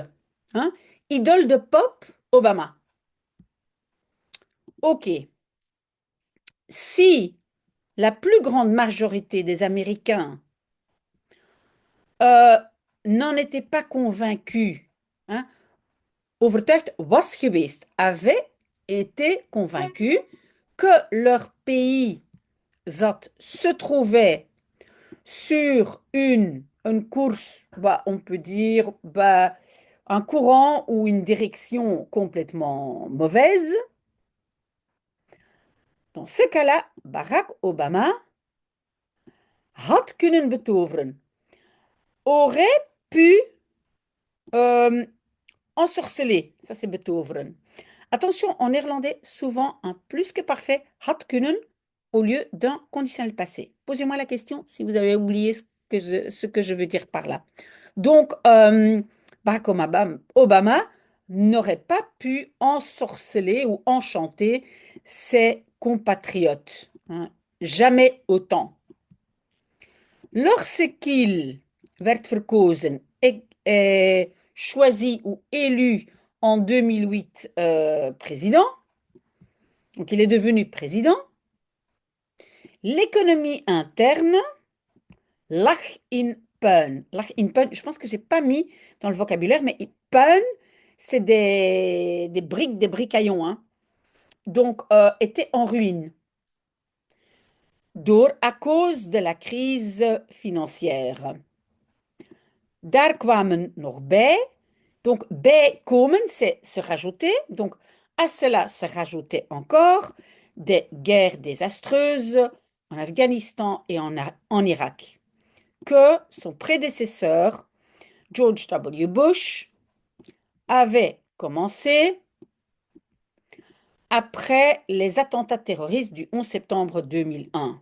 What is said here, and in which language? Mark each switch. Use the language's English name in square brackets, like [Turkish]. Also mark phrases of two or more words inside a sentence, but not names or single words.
[French] Hein? Idole de pop, Obama. OK. Si la plus grande majorité des Américains euh, n'en étaient pas convaincus, hein, [Dutch] overtuigd was geweest, [French] avait été convaincu que leur pays se trouvait sur une course, bah, on peut dire, bah, un courant ou une direction complètement mauvaise. Dans ce cas-là, [Dutch] Barack Obama had kunnen betoveren, [French] aurait pu ensorceler, ça c'est betoveren. Attention, en néerlandais, souvent un plus que parfait, [Dutch] had kunnen, [French] au lieu d'un conditionnel passé. Posez-moi la question si vous avez oublié ce que je veux dire par là. Donc, Barack Obama n'aurait pas pu ensorceler ou enchanter ses compatriotes, hein. Jamais autant. Lorsqu'il [Dutch] werd verkozen [French] et choisi ou élu en 2008 président, donc il est devenu président, l'économie interne [Dutch] lag in puin. Lach in puin, [French] je pense que j'ai pas mis dans le vocabulaire, mais puin, c'est des briques, des bricaillons, hein. Donc, était en ruine à cause de la crise financière. [Dutch] Daar kwamen nog bij. Donc, bij komen, [French] c'est se rajouter. Donc, à cela se rajoutait encore des guerres désastreuses en Afghanistan et en Irak, que son prédécesseur, George W. Bush, avait commencé après les attentats terroristes du 11 septembre 2001.